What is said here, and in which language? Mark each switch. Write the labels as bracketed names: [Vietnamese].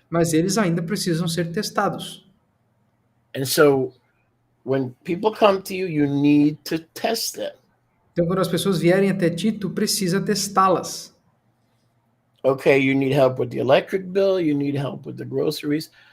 [Portuguese] Mas eles ainda precisam ser testados. [English] And so when people come to you, you need to test them. [Portuguese] Então, quando as pessoas vierem até ti, tu precisa testá-las. [English] Okay, you need help with the electric bill, you need help with the groceries.